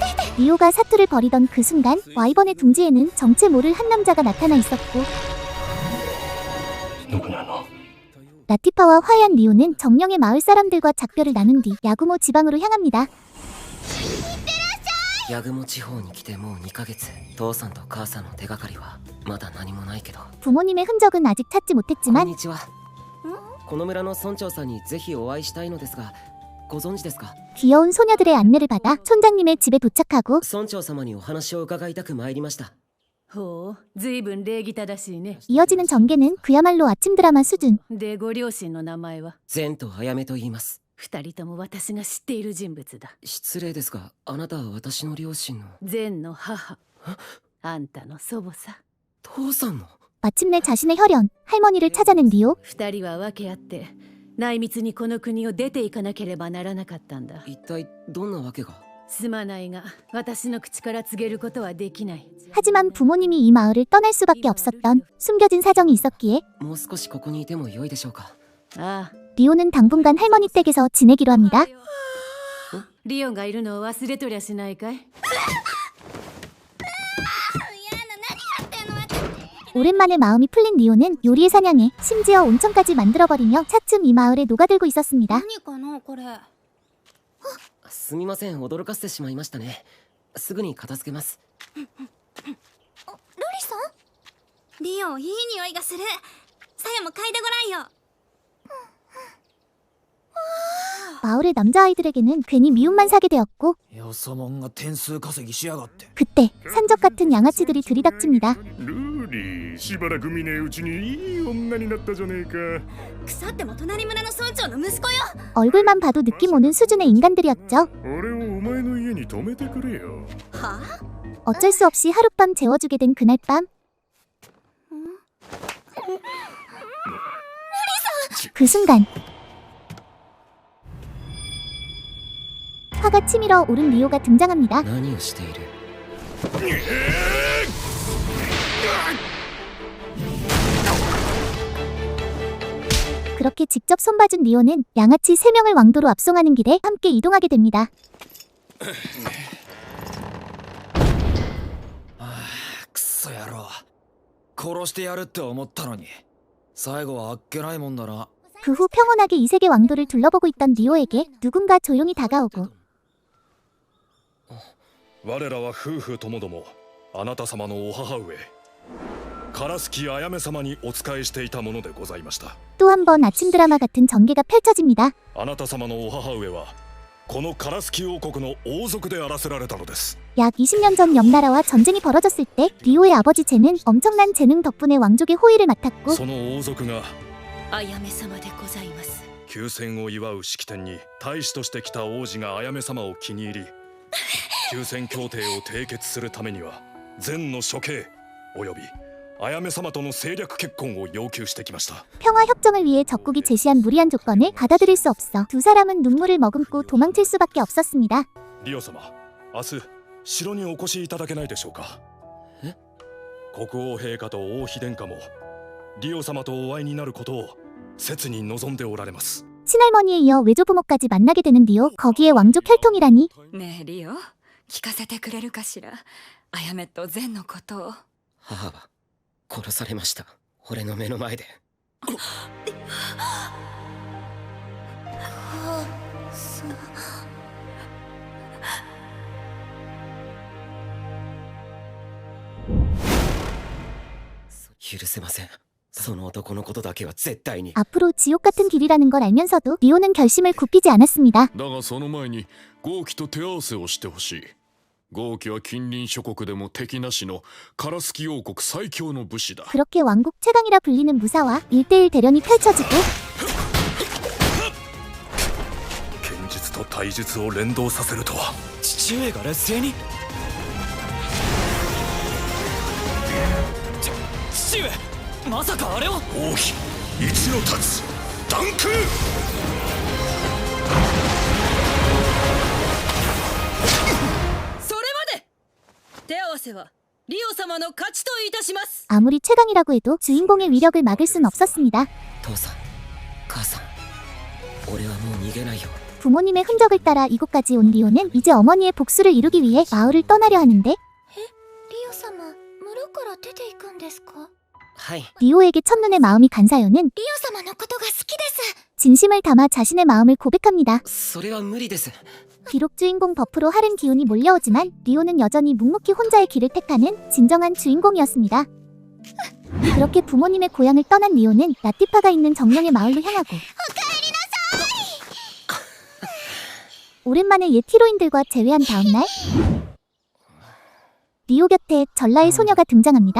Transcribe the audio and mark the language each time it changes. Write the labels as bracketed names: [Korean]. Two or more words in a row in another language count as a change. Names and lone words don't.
[Korean] 리오가 사투를 벌이던 그 순간 와이번의 둥지에는 정체 모를 한 남자가 나타나 있었고 라티파와 화해한 리오는 정령의 마을 사람들과 작별을 나눈 뒤 야구모 지방으로 향합니다. [Japanese] 八雲地方に来てもう2ヶ月。父さんと母さんの手がかりはまだ何もないけど。 [Korean] 부모님의 흔적은 아직 찾지 [Japanese] こん [Korean] 못했지만 [Japanese] にちは。この村の村長さんにぜひお会いしたいのですが、ご存知ですか？ [Korean] 귀여운 소녀들의 안내를 받아 촌장님의 집에 도착하고 [Japanese] 村長様にお話を伺いたく参りました。ほう、ずいぶん礼儀正しいね。 [Korean] 이어지는 전개는 그야말로 아침 드라마 수준. [Japanese] で、ご両親の名前は？善とあやめと言います。二人とも私が知っている人物だ。失礼ですが、あなたは私の両親の。善の母。あんたの祖母さ。父さんの。 [Korean] 마침내 자신의 혈연, 할머니를 찾아낸 리오. [Japanese] 二人は分け合って内密にこの国を出ていかなければならなかったんだ。一体どんなわけが？すまないが私の口から告げることはできない。 [Korean] 하지만 부모님이 이 마을을 떠날 수밖에 없었던 숨겨진 사정이 있었기에 [Japanese] もう少しここにいても良いでしょうか？ああ、 [Korean] 리오는 당분간 할머니 댁에서 지내기로 합니다. [Japanese] リオンがいるのを忘れとりゃしないかい？ [Korean] 오랜만에 마음이 풀린 리오는 요리의 사냥에 심지어 온천까지 만들어버리며 차츰 이 마을에 녹아들고 있었습니다. [Japanese] 何かなこれ。すみません、驚かせてしまいましたね。すぐに片付けます。ルリさん？リオ、いい匂いがする。さやも嗅いでごらんよ。 [Korean] 마을의 남자아이들에게는 괜히 미움만 사게 되었고 [Japanese] よそもんが点数稼ぎしやがって。 [Korean] 그때 산적 같은 양아치들이 들이닥칩니다. [Japanese] ルーリー、しばらく見ねえうちにいい女になったじゃねえか。腐っても隣村の村長の息子よ。 [Korean] 얼굴만 봐도 느낌 오는 수준의 인간들이었죠. [Japanese] 俺をお前の家に泊めてくれよ。は？ [Korean] 어쩔 수 없이 하룻밤 재워주게 된 그날 밤. 그 순간 화가 치밀어 오른 리오가 등장합니다. [Japanese] 何をしている？ [Korean] 그렇게 직접 손봐준 리오는 양아치 3명을 왕도로 압송하는 길에 함께 이동하게 됩니다. [Japanese] くそ野郎。殺してやるって思ったのに、最後はあっけないもんだな。 [Korean] 그 후 평온하게 이 세계 왕도를 둘러보고 있던 리오에게 누군가 조용히 다가오고 [Japanese] 我らは夫婦ともどもあなた様のお母上烏木あやめ様にお仕えしていたものでございました。 [Korean] 또 한 번 아침 드라마 같은 전개가 펼쳐집니다. [Japanese] あなた様のお母上はこの烏木王国の王族であらせられたのです。 [Korean] 약 20년 전 옆나라와 전쟁이 벌어졌을 때 리오의 아버지 제는 엄청난 재능 덕분에 왕족의 호위를 맡았고 [Japanese] その王族があやめ様でございます。休戦を祝う式典に大使として来た王子があやめ様を気に入り休戦協定を締結するためには善の処刑およびあやめ様との政略結婚を要求してきました。 [Korean] 평화 협정을 위해 적국이 제시한 무리한 조건을 받아들일 수 없어 두 사람은 눈물을 머금고 도망칠 수밖에 없었습니다. [Japanese] リオ様、明日城にお越しいただけないでしょうか。え？国王陛下と王妃殿下もリオ様とお会いになることを切に望んでおられます。 [Korean] 친할머니에 이어 외조부모까지 만나게 되는 리오. 거기에 왕족 혈통이라니. [Japanese] ねえリオ、聞かせてくれるかしら。あやめと善のことを。母は殺されました。俺の目の前で。許せません。その男のことだけは絶対に。 [Korean] 앞으로 지옥 같은 길이라는 걸 알면서도 리오는 결심을 굽히지 않았습니다. [Japanese] だがその前に豪輝と手合わせをしてほしい。豪輝は近隣諸国でも敵なしの烏木王国最強の武士だ。 [Korean] 그렇게 왕국 최강이라 불리는 무사와 1대1 대련이 펼쳐지고 [Japanese] 剣術と体術を連動させるとは。父上が劣勢に。父上、まさかあれを。王妃一の太刀断空。それまで。手合わせはリオ様の勝ちといたします。 [Korean] 아무리 최강이라고 해도 주인공의 위력을 막을 순 없었습니다. [Japanese] 父さん、母さん、俺はもう逃げないよ。 [Korean] 부모님의 흔적을 따라 이곳까지 온 리오는 이제 어머니의 복수를 이루기 위해 마을을 떠나려 하는데 [Japanese] リオ様村から出ていくんですか？はい。 [Korean] 리오에게 첫눈에 마음이 간 사연은 [Japanese] リオ様のことが好きです。 [Korean] 진심을 담아 자신의 마음을 고백합니다. [Japanese] それは無理です。 [Korean] 비록 주인공 버프로 하른 기운이 몰려오지만 리오는 여전히 묵묵히 혼자의 길을 택하는 진정한 주인공이었습니다. 그렇게 부모님의 고향을 떠난 리오는 라티파가 있는 정령의 마을로 향하고 오랜만에 옛 히로인들과 재회한 다음날 리오 곁에 전라의 소녀가 등장합니다.